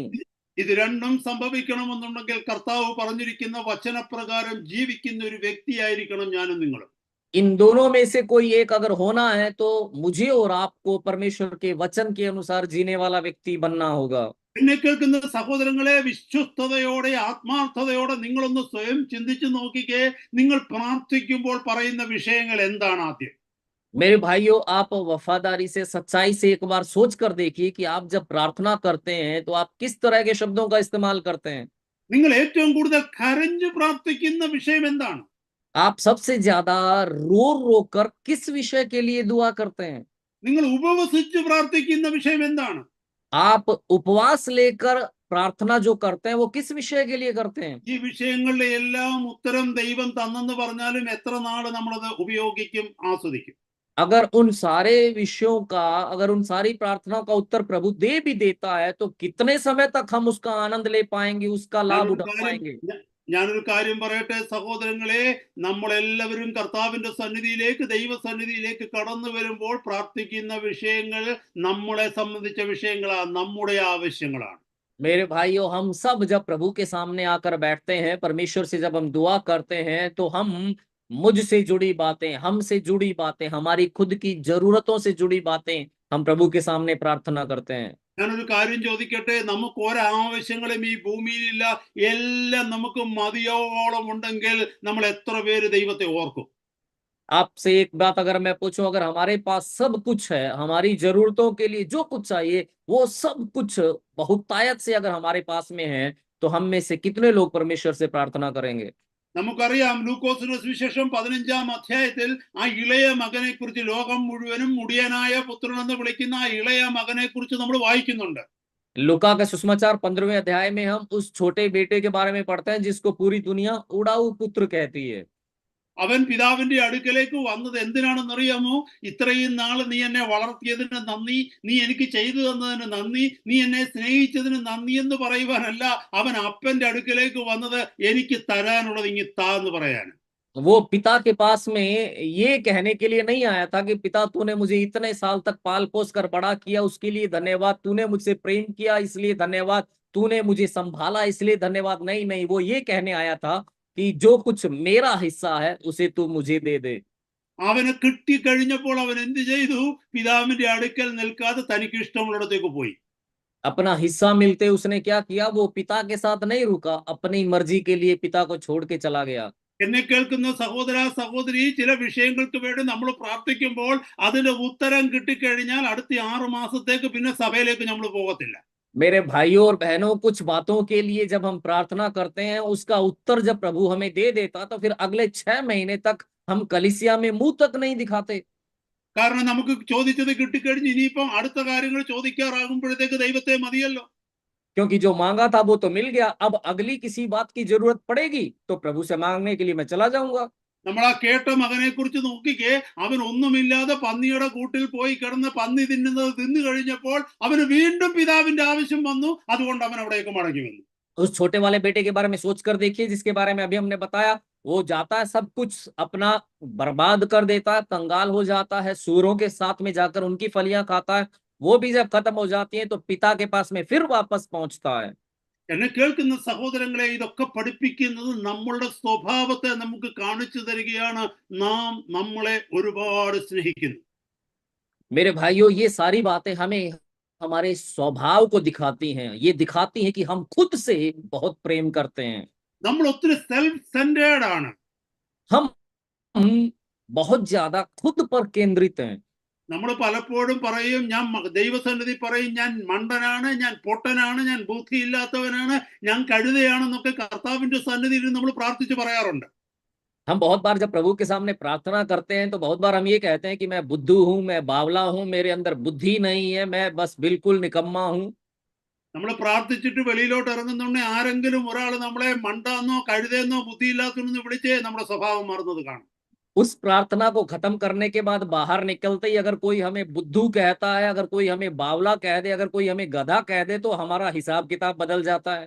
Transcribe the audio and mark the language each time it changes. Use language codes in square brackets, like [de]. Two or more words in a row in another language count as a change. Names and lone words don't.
[ml] ഇത് രണ്ടും സംഭവിക്കണമെന്നുണ്ടെങ്കിൽ കർത്താവ് പറഞ്ഞിരിക്കുന്ന വചനപ്രകാരം ജീവിക്കുന്ന ഒരു വ്യക്തിയായിരിക്കണം ഞാനും നിങ്ങളും. [hi] इन दोनों में से कोई एक अगर होना है तो मुझे और आपको परमेश्वर के वचन के अनुसार जीने वाला व्यक्ति बनना होगा। [ml] എന്നെ കേൾക്കുന്ന സഹോദരങ്ങളെ, വിശ്വസ്തയോടെ ആത്മാർത്ഥതയോടെ നിങ്ങളൊന്ന് സ്വയം ചിന്തിച്ചു നോക്കിക്കേ, നിങ്ങൾ പ്രാർത്ഥിക്കുമ്പോൾ പറയുന്ന വിഷയങ്ങൾ എന്താണ് ആദ്യം? [hi] मेरे भाइयों, आप वफादारी से, सच्चाई से एक बार सोच कर देखिए कि आप जब प्रार्थना करते हैं तो आप किस तरह के शब्दों का इस्तेमाल करते हैं। [ml] നിങ്ങൾ ഏറ്റവും കൂടുതൽ കരഞ്ഞു പ്രാർത്ഥിക്കുന്ന വിഷയം എന്താണ്? [hi] आप सबसे ज्यादा रो रो कर किस विषय के लिए दुआ करते हैं। [ml] നിങ്ങൾ ഉപവസിച്ച് പ്രാർത്ഥിക്കുന്ന വിഷയം എന്താണ്? [hi] आप उपवास लेकर प्रार्थना जो करते हैं वो किस विषय के लिए करते हैं। [ml] ഈ വിഷയങ്ങളുടെ എല്ലാം ഉത്തരം ദൈവം തന്നെന്ന് പറഞ്ഞാലും എത്ര നാള് നമ്മളത് ഉപയോഗിക്കും, ആസ്വദിക്കും? [hi] अगर उन सारे विषयों का, अगर उन सारी प्रार्थनाओं का उत्तर प्रभु दे भी देता है तो कितने समय तक हम उसका आनंद ले पाएंगे, उसका लाभ उठा पाएंगे। [ml] ഞാനൊരു കാര്യം പറയട്ടെ സഹോദരങ്ങളെ, നമ്മളെല്ലാവരും കർത്താവിന്റെ സന്നിധിയിലേക്ക്, ദൈവസന്നിധിയിലേക്ക് കടന്നു വരുമ്പോൾ പ്രാർത്ഥിക്കുന്ന വിഷയങ്ങൾ നമ്മളെ സംബന്ധിച്ച വിഷയങ്ങളാണ്, നമ്മുടെ ആവശ്യങ്ങളാണ്. [hi] मेरे भाइयों, हम सब जब प्रभु के सामने आकर बैठते हैं, परमेश्वर से जब हम दुआ करते हैं तो हम मुझसे जुड़ी बातें, हमसे जुड़ी बातें, हमारी खुद की जरूरतों से जुड़ी बातें हम प्रभु के सामने प्रार्थना करते हैं। [ml] ഞാനൊരു കാര്യം ചോദിക്കട്ടെ, നമുക്ക് ഒരാവശ്യങ്ങളും ഈ ഭൂമിയിലില്ല, എല്ലാം നമുക്ക് മതിയോളം ഉണ്ടെങ്കിൽ നമ്മൾ എത്ര പേര് ദൈവത്തെ ഓർക്കും? [hi] आपसे एक बात अगर मैं पूछूं, अगर हमारे पास सब कुछ है, हमारी जरूरतों के लिए जो कुछ चाहिए वो सब कुछ बहुतायत से अगर हमारे पास में है, तो हम में से कितने लोग परमेश्वर से प्रार्थना करेंगे? [ml] നമുക്കറിയാം ലൂക്കോസിന്റെ സുവിശേഷം 15-ാം അധ്യായത്തിൽ ആ ഇളയ മകനെ കുറിച്ച്, ലോകം മുഴുവനും മുടിയനായ പുത്രൻ എന്ന് വിളിക്കുന്ന ആ ഇളയ മകനെ കുറിച്ച് നമ്മൾ വായിക്കുന്നുണ്ട്. [hi] लूका का सुसमाचार 15वें अध्याय में हम उस छोटे बेटे के बारे में पढ़ते हैं जिसको पूरी दुनिया उड़ाऊ पुत्र कहती है। [ml] അവൻ പിതാവിന്റെ അടുക്കലേക്ക് വന്നത് എന്തിനാണെന്നറിയാമോ? ഇത്രയും നാൾ നീ എന്നെ വളർത്തിയതിന് നന്ദി, നീ എനിക്ക് ചെയ്തു തന്നതിന് നന്ദി, നീ എന്നെ സ്നേഹിച്ചതിന് നന്ദി എന്ന് പറയുവാനല്ല അവൻ അപ്പന്റെ അടുക്കലേക്ക് വന്നത്, എനിക്ക് തരാനുള്ളത് ഇങ്ങി താ എന്ന് പറയാൻ. [hi] वो पिता के पास में ये कहने के लिए नहीं आया था कि पिता तूने मुझे इतने साल तक पाल पोस कर बड़ा किया उसके लिए धन्यवाद, तूने मुझसे प्रेम किया इसलिए धन्यवाद, तूने मुझे संभाला इसलिए धन्यवाद। नहीं नहीं, वो ये कहने आया था कि जो कुछ मेरा हिस्सा है उसे तू मुझे दे दे। [ml] അവന് കിട്ടിക്കഴിഞ്ഞപ്പോൾ അവൻ എന്ത് ചെയ്തു? പിതാവിന്റെ അടുക്കൽ നിൽക്കാതെ തനിക്ക് ഇഷ്ടമുള്ളിടത്തേക്ക് പോയി. [hi] अपना हिस्सा मिलते उसने क्या किया? वो पिता के साथ नहीं रुका, अपनी मर्जी के लिए पिता को छोड़ के चला गया। [ml] എന്നെ കേൾക്കുന്ന സഹോദര സഹോദരി, ചില വിഷയങ്ങൾക്ക് വേണ്ടി നമ്മൾ പ്രാർത്ഥിക്കുമ്പോൾ അതിന് ഉത്തരം കിട്ടിക്കഴിഞ്ഞാൽ അടുത്ത 6 മാസത്തേക്ക് പിന്നെ സഭയിലേക്ക് നമ്മൾ പോകത്തില്ല. [hi] मेरे भाइयों और बहनों, कुछ बातों के लिए जब हम प्रार्थना करते हैं उसका उत्तर जब प्रभु हमें दे देता तो फिर अगले 6 महीने तक हम कलीसिया में मुंह तक नहीं दिखाते। [ml] കാരണം നമുക്ക് ചോദിച്ചത് കിട്ടിക്കഴിഞ്ഞ് ഇനിയിപ്പം അടുത്ത കാര്യങ്ങൾ ചോദിക്കാറാകുമ്പോഴത്തേക്ക് ദൈവത്തെ മതിയല്ലോ. [hi] क्योंकि जो मांगा था वो तो मिल गया, अब अगली किसी बात की जरूरत पड़ेगी तो प्रभु से मांगने के लिए मैं चला जाऊंगा। [ml] നമ്മൾ ആ കേട്ട മകനെ കുറിച്ച് നോക്കിക്കേ, അവൻ ഒന്നുമില്ലാതെ പന്നിയുടെ കൂട്ടിൽ പോയി കിടന്ന് പന്നി തിന്നുന്നത് തിന്നു കഴിഞ്ഞപ്പോൾ അവന് വീണ്ടും പിതാവിന്റെ ആവശ്യം വന്നു, അതുകൊണ്ട് അവൻ അവിടേക്ക് മടങ്ങി വന്നു. [hi] उस छोटे वाले बेटे के बारे में सोच कर देखिए जिसके बारे में अभी हमने बताया। वो जाता है, सब कुछ अपना बर्बाद कर देता है, कंगाल हो जाता है, सूरों के साथ में जाकर उनकी फलियां खाता है। वो भी जब खत्म हो जाती है तो पिता के पास में फिर वापस पहुंचता है। [ml] എന്നെ കേൾക്കുന്ന സഹോദരങ്ങളെ, ഇതൊക്കെ പഠിപ്പിക്കുന്നത് നമ്മളുടെ സ്വഭാവത്തെ നമുക്ക് കാണിച്ചു തരികയാണ്. നാം നമ്മളെ ഒരുപാട് സ്നേഹിക്കുന്നു. [hi] मेरे भाइयों, ये सारी बातें हमें हमारे स्वभाव को दिखाती हैं। ये दिखाती हैं कि हम खुद से बहुत प्रेम करते हैं। [ml] നമ്മൾ ഒത്തിരി [en] self centered [ml] ആണ്. [hi] हम बहुत ज्यादा खुद पर केंद्रित हैं। [ml] നമ്മൾ പലപ്പോഴും പറയും, ഞാൻ ദൈവസന്നിധി പറയും, ഞാൻ മണ്ടനാണ്, ഞാൻ പൊട്ടനാണ്, ഞാൻ ബുദ്ധിയില്ലാത്തവനാണ്, ഞാൻ കഴുതയാണെന്നൊക്കെ കർത്താവിന്റെ സന്നിധിയിൽ നമ്മൾ പ്രാർത്ഥിച്ച് പറയാറുണ്ട്. [hi] हम बहुत बार जब प्रभु के सामने प्रार्थना करते हैं तो बहुत बार हम ये कहते हैं कि मैं बुद्धू हूं, मैं बावला हूं, मेरे अंदर बुद्धि नहीं है, मैं बस बिल्कुल निकम्मा हूं। [ml] നമ്മൾ പ്രാർത്ഥിച്ചിട്ട് വെളിയിലോട്ട് ഇറങ്ങുന്നുണ്ടെ ആരെങ്കിലും ഒരാൾ നമ്മളെ മണ്ടാന്നോ കഴുതയെന്നോ ബുദ്ധിയില്ലാത്തവനെന്ന് വിളിച്ചേ നമ്മുടെ സ്വഭാവം മാറുന്നത് കാണും. [hi] उस प्रार्थना को खत्म करने के बाद बाहर निकलते ही अगर कोई हमें बुद्धू कहता है, अगर कोई हमें बावला कह दे, अगर कोई हमें गधा कह दे तो हमारा हिसाब किताब बदल जाता है।